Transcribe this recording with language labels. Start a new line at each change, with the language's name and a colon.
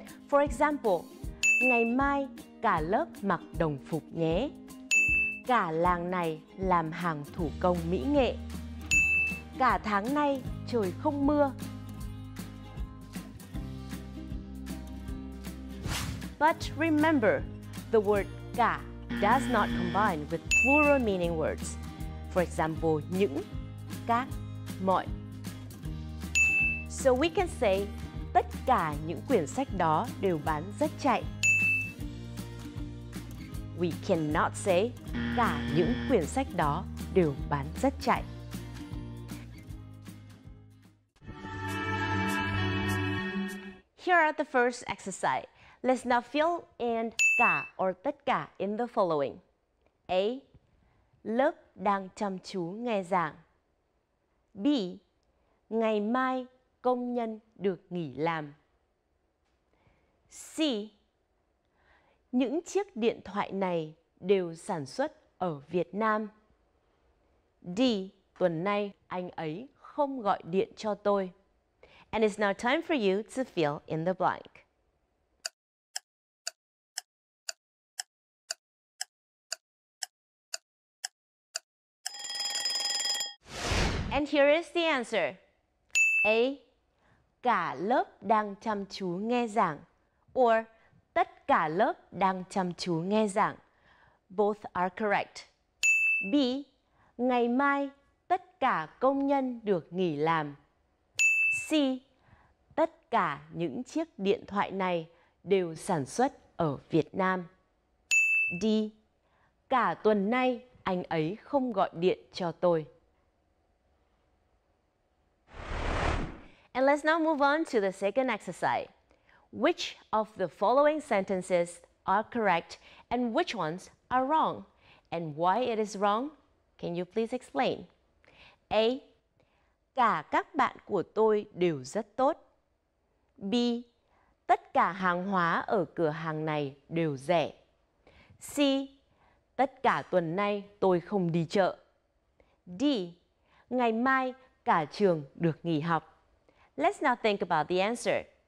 English: For example,
Vietnamese: ngày mai cả lớp mặc đồng phục nhé. Cả làng này làm hàng thủ công mỹ nghệ. Cả tháng nay trời không mưa.
English: But remember, the word cả does not combine with plural meaning words. For example, những, các, mọi. So we can say
Vietnamese: tất cả những quyển sách đó đều bán rất chạy.
English: We cannot say
Vietnamese: cả những quyển sách đó đều bán rất chạy.
English: Here are the first exercise. Let's now fill in cả or tất cả in the following. A.
Vietnamese: Lớp đang chăm chú nghe giảng. B. Ngày mai công nhân được nghỉ làm. C. Những chiếc điện thoại này đều sản xuất ở Việt Nam. D. Tuần nay anh ấy không gọi điện cho tôi.
English: And it's now time for you to fill in the blank. And here is the answer. A.
Vietnamese: Cả lớp đang chăm chú nghe giảng.
English: Or
Vietnamese: tất cả lớp đang chăm chú nghe giảng.
English: Both are correct.
Vietnamese: B. Ngày mai tất cả công nhân được nghỉ làm. C. Tất cả những chiếc điện thoại này đều sản xuất ở Việt Nam. D. Cả tuần nay anh ấy không gọi điện cho tôi.
English: And let's now move on to the second exercise. Which of the following sentences are correct and which ones are wrong? And why it is wrong? Can you please explain? A.
Vietnamese: Cả các bạn của tôi đều rất tốt. B. Tất cả hàng hóa ở cửa hàng này đều rẻ. C. Tất cả tuần nay tôi không đi chợ. D. Ngày mai cả trường được nghỉ học.
English: Let's now think about the answer.